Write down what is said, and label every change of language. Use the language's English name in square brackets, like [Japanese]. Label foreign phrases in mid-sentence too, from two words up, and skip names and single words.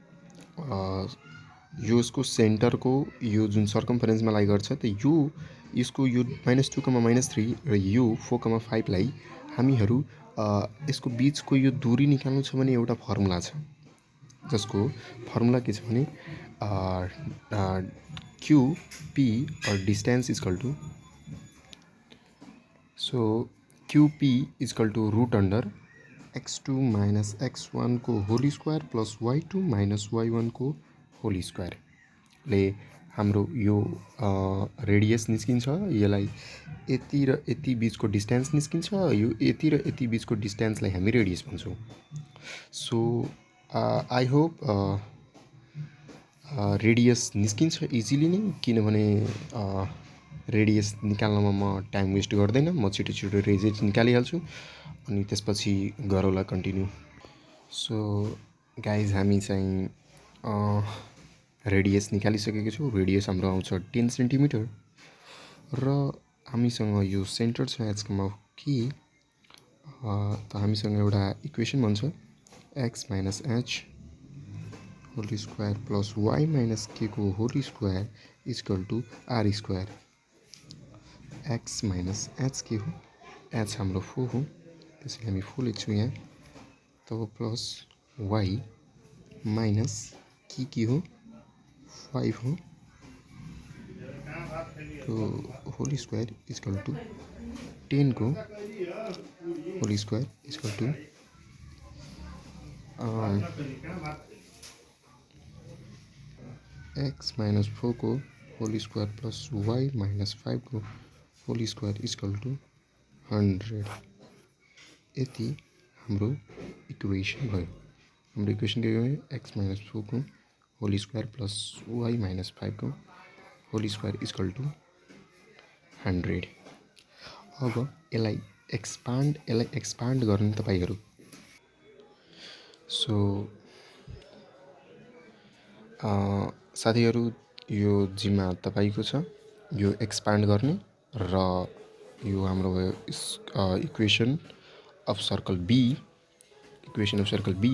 [Nepali] यो यसको सेन्टरको यो जुन सर्कम्फरेन्समा लाई गर्छ त यसको यो -2 कमा -3 र यो 4,5 लाई हामीहरू यसको बीचको यो दूरी निकाल्नु छ भने एउटा फर्मुला छ जसको फर्मुला के छ भने [English] QP or distance is equal to QP is equal to root under x2 minus x1 [Nepali] को [English] whole square plus y2 minus y1 [Nepali] को होल स्क्वायर ले हाम्रो यो रेडियस निस्किन्छ, यसलाई यति र यति बिचको डिस्टेन्स निस्किन्छ, यो यति र यति बिचको डिस्टेन्सलाई हामी रेडियस भन्छौँ। [English] so I hope [Nepali] रेडियस निस्किन्छ इजिली नै, किनभने रेडियस निकाल्नमा म [English] time waste [Nepali] गर्दैन, म छिटो छिटो रेडियस निकालिहाल्छु अनि त्यसपछि गरौँला कन्टिन्यू। [English] so guys [Nepali] हामी चाहिँ रेडियस निकालिसकेको छौँ। रेडियस हाम्रो आउँछ 10 सेन्टिमिटर र हामीसँग यो सेन्टर छ एचमा कि त हामीसँग एउटा इक्वेसन भन्छ [English] x minus h whole square plus y minus k [Nepali] को [English] whole square equal to r square. x minus h [Nepali] के हो, एच हाम्रो 4 हो, त्यसैले हामी 4 लेख्छौँ यहाँ। तब [English] plus y minus k [Nepali] हो 5 हो, तो [English] whole square equal to 10 [Nepali] को [English] whole square equal to x minus 4 [Nepali] को [English] whole square plus y minus 5 [Nepali] को [English] whole square equal to 100. [Nepali] यति हाम्रो इक्वेसन भयो। हाम्रो इक्वेसन के भयो, [English] x minus 4 को whole square plus y minus 5 को whole square equal to 100. [Nepali] अब यसलाई एक्सपान्ड गर्ने तपाईहरु। सो साथीहरु, यो जिम्मा तपाईको छ, यो एक्सपान्ड गर्ने र यो हाम्रो भयो [English] equation of circle B, equation of circle B.